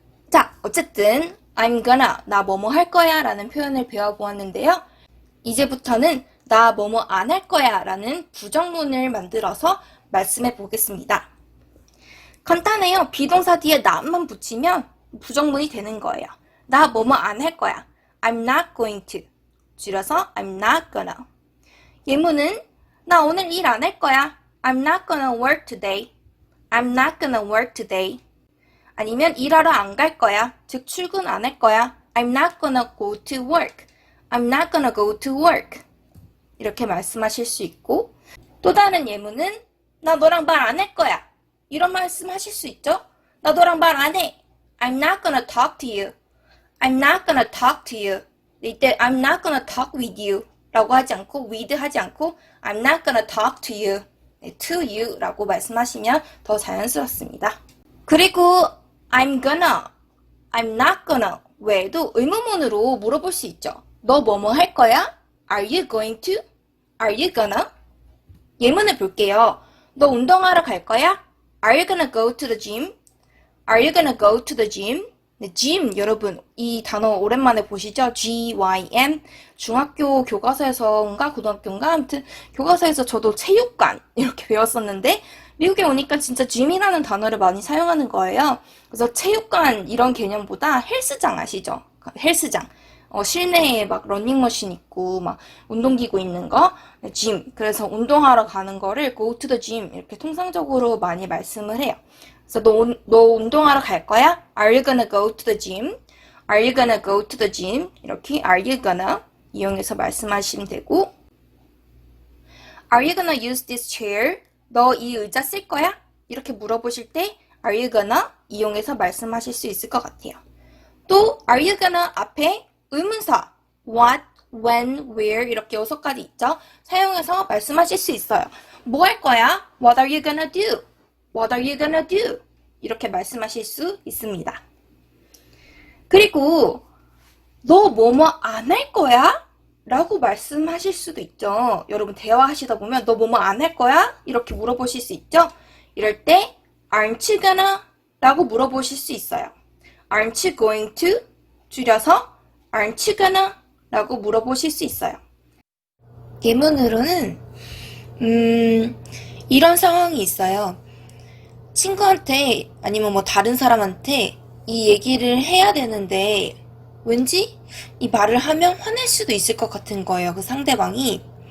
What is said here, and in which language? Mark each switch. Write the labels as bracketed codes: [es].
[ko] 자, 어쨌든 [en] I'm gonna, [ko] 나 뭐뭐 할 거야 라는 표현을 배워보았는데요. 이제부터는 나 뭐뭐 안 할 거야 라는 부정문을 만들어서 말씀해 보겠습니다. 간단해요. 비동사 뒤에 not만 붙이면 부정문이 되는 거예요. 나 뭐뭐 안 할 거야. [en] I'm not going to. [ko] 줄여서 [en] I'm not gonna. [ko] 예문은 나 오늘 일 안 할 거야. [en] I'm not gonna work today. I'm not gonna work today. [ko] 아니면 일하러 안 갈 거야. 즉 출근 안 할 거야. [en] I'm not gonna go to work. I'm not gonna go to work. [ko] 이렇게 말씀하실 수 있고 또 다른 예문은 나 너랑 말 안 할 거야. 이런 말씀 하실 수 있죠? 나 너랑 말 안 해. [en] I'm not gonna talk to you. I'm not gonna talk to you. [ko] 이때 [en] I'm not gonna talk with you [ko] 라고 하지 않고 [en] with [ko] 하지 않고 [en] I'm not gonna talk to you. [ko] 네, to you 라고 말씀하시면 더 자연스럽습니다. 그리고 [en] I'm gonna, I'm not gonna [ko] 외에도 의문문으로 물어볼 수 있죠. 너 뭐뭐 할 거야? [en] Are you going to? Are you gonna? [ko] 예문을 볼게요. 너 운동하러 갈 거야? [en] Are you gonna go to the gym? Are you gonna go to the gym? [ko] 네, gym 여러분 이 단어 오랜만에 보시죠? G-Y-M 중학교 교과서에서인가 고등학교인가 아무튼 교과서에서 저도 체육관 이렇게 배웠었는데 미국에 오니까 진짜 gym이라는 단어를 많이 사용하는 거예요. 그래서 체육관 이런 개념보다 헬스장 아시죠? 헬스장 실내에 막 러닝머신 있고 막 운동기구 있는 거 네, gym 그래서 운동하러 가는 거를 [en] go to the gym [ko] 이렇게 통상적으로 많이 말씀을 해요. 그래서 너 운동하러 갈 거야? [en] Are you gonna go to the gym? Are you gonna go to the gym? [ko] 이렇게 [en] Are you gonna [ko] 이용해서 말씀하시면 되고 [en] Are you gonna use this chair? [ko] 너 이 의자 쓸 거야? 이렇게 물어보실 때 Are you gonna 이용해서 말씀하실 수 있을 것 같아요. 또 Are you gonna 앞에 의문사 What, when, where 이렇게 6가지 있죠? 사용해서 말씀하실 수 있어요. 뭐 할 거야? [en] What are you gonna do? What are you gonna do? [ko] 이렇게 말씀하실 수 있습니다. 그리고 너 뭐뭐 안 할 거야? 라고 말씀하실 수도 있죠. 여러분 대화하시다 보면 너 뭐뭐 안 할 거야? 이렇게 물어보실 수 있죠. 이럴 때 [en] aren't you gonna? [ko] 라고 물어보실 수 있어요. [en] aren't you going to? [ko] 줄여서 [en] aren't you gonna? [ko] 라고 물어보실 수 있어요. 예문으로는 이런 상황이 있어요. 친구한테 아니면 뭐 다른 사람한테 이 얘기를 해야 되는데 왠지 이 말을 하면 화낼 수도 있을 것 같은 거예요. 그 상대방이.